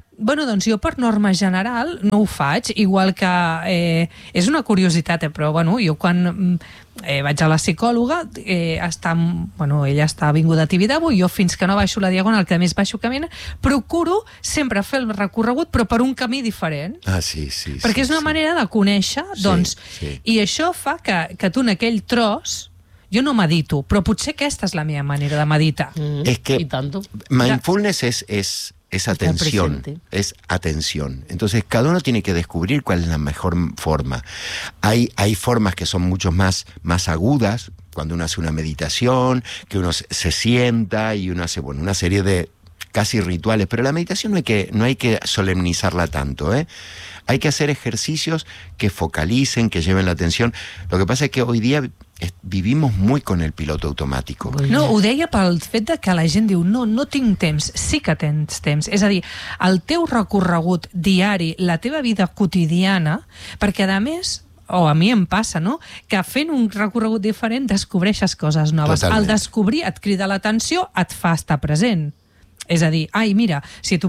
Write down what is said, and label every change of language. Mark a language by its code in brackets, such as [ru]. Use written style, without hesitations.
[ca] Bueno, doncs jo per norma general no ho faig, igual que és una curiositat, però bueno, jo quan vaig a la psicòloga, ella està vinguda a Tibidabo, jo fins que no baixo la Diagonal, que a més baixo camina, procuro sempre fer el recorregut, però per un camí diferent. Ah, sí, sí. Perquè sí, és una sí. manera de conèixer, doncs, sí, sí. I això fa que tu en aquell tros... Jo no medito, però potser aquesta és la meva manera de meditar. Mm. És que mindfulness és atenció, és atenció. [es] Entonces, cada uno tiene que descubrir cuál es la mejor forma. Hay formas que son mucho más agudas, cuando uno hace una meditación, que uno se sienta y uno hace, bueno, una serie de casi rituales, pero la meditación no hay que solemnizarla tanto, ¿eh? Hay que hacer ejercicios que focalicen, que lleven la atención. Lo que pasa es que hoy día vivimos muy con el piloto automático. [ca] No, ho deia pel fet de que la gent diu no tinc temps. Sí que tens temps. És a dir, el teu recorregut diari, la teva vida quotidiana, perquè a més, a mi em passa, no?, que fent un recorregut diferent descobreixes coses noves. Totalment. El descobrir et crida l'atenció, et fa estar present. És a dir, ai, mira, si tu...